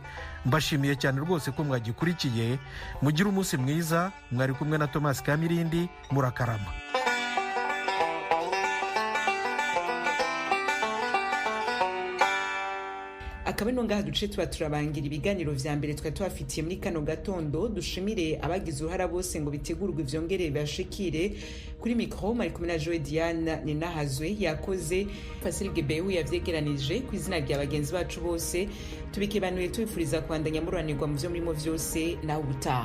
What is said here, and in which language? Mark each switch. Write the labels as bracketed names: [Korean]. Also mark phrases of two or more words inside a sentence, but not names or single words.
[Rundi] Mbashimiye cyane rwose ko mwagikurikiye. Mugire umunsi mwiza. Mwari kumwe na Thomas Kamirindi. Murakarama. akaba ino ngaha duce tuba turabangira ibiganiro vya mbere twa tubafitiye muri kano gatondo. Dushimire abagize uruhara bose ngo bitegurwe vyongere bashikire. Kuri mikro mari kumwe na Joe Diane Ninahazwe, yakoze Fasil Gebehu yavyegeranije. Ku izina rya bagenzi bacu bose tubikebanuye tubifuriza kwandanya muranirwa mu vyo murimo vyose na ubutaha.